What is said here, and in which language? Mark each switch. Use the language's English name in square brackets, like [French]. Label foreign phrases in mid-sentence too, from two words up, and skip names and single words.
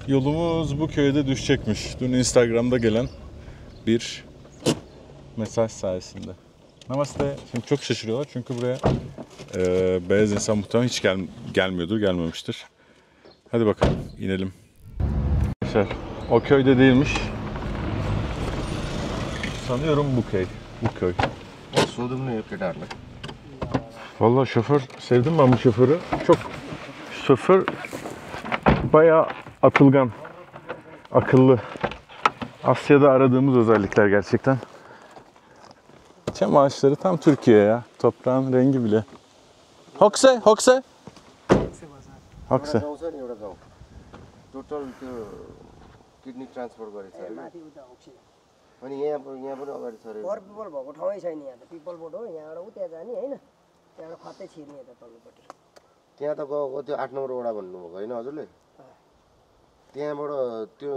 [Turkish] Yolumuz bu köyde düşecekmiş. Dün Instagram'da gelen bir mesaj sayesinde. Namaste. Şimdi çok şaşırıyorlar çünkü buraya beyaz insan muhtemelen hiç gelmiyordur, gelmemiştir. Hadi bakalım inelim. Arkadaşlar o köyde değilmiş. Sanıyorum bu köy. Bu köy. [Nepali] सोधौँ न यो केटाहरूलाई [Turkish] Vallahi şoför, sevdim ben bu şoförü. Çok şoför bayağı atılgan, akıllı. Asya'da aradığımız özellikler gerçekten. Çam ağaçları tam Türkiye ya. Toprağın rengi bile. Hokse, Hokse. Hokse. [Nepali] गाउँ छ नि एउटा गाउँ टोटल त्यो [English] kidney transfer [Nepali] गरेछ अनि यहाँ पनि अगाडि छ अरे पर पिपल भएको ठाउँै छैन यहाँ त पिपल बोट हो यहाँबाट उ त्यहाँ जाने होइन त्यहाँबाट खत्तै छिर्ने यता तल्लोपट्टि त्यहाँ त गएको त्यो 8 नम्बर वडा भन्नुभएको होइन हजुरले त्यहाँबाट त्यो